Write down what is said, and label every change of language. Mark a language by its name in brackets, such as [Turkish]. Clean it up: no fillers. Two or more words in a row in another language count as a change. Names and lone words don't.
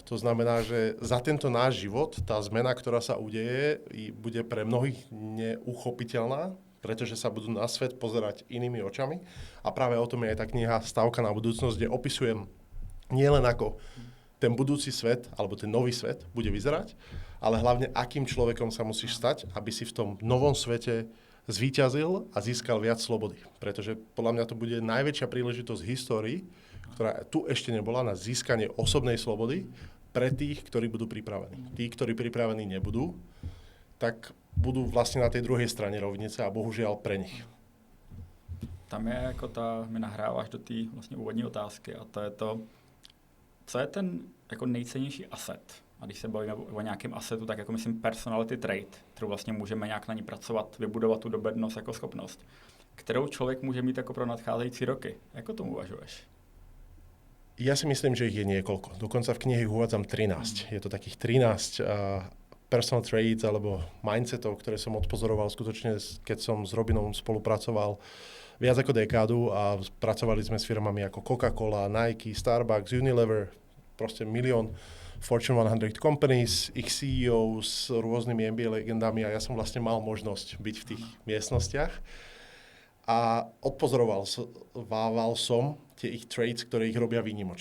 [Slovak] To znamená, že za tento náš život tá zmena, ktorá sa udeje, bude pre mnohých neuchopiteľná, pretože sa budú na svet pozerať inými očami a práve o tom je aj tá kniha Stávka na budúcnosť, kde opisujem nielen ako ten budúci svet alebo ten nový svet bude vyzerať, ale hlavne akým človekom sa musíš stať, aby si v tom novom svete zvíťazil a získal viac slobody. Pretože podľa mňa to bude najväčšia príležitosť v histórii, ktorá tu ešte nebola, na získanie osobnej slobody pre tých, ktorí budú pripravení. Tí, ktorí pripravení nebudú, tak budú vlastne na tej druhej strane rovnice a bohužiaľ pre nich. [Czech] Tam je jako mi nahráváš do té vlastně úvodní otázky a to je to, co je ten jako nejcennější asset. A když se bavíme o nějakém assetu, tak jako myslím [English] personality trait, [Czech] kterou vlastně můžeme nějak na ní pracovat, vybudovat tu dovednost jako schopnost, kterou člověk může mít jako pro nadcházející roky. Jako tomu uvažuješ? [Slovak] Ja si myslím, že ich je niekoľko. Dokonca v knihe uvádzam 13. Je to takých 13 [English] personal traits [Slovak] alebo mindsetov, ktoré som odpozoroval skutočne, keď som s Robinom spolupracoval viac ako dekádu a pracovali sme s firmami ako Coca-Cola, Nike, Starbucks, Unilever, proste milión [English] Fortune 100 companies, [Slovak] ich CEO s rôznymi MBA legendami a ja som vlastne mal možnosť byť v tých miestnostiach a odpozoroval som tie ich traits, ktoré ich robia výnimočnými.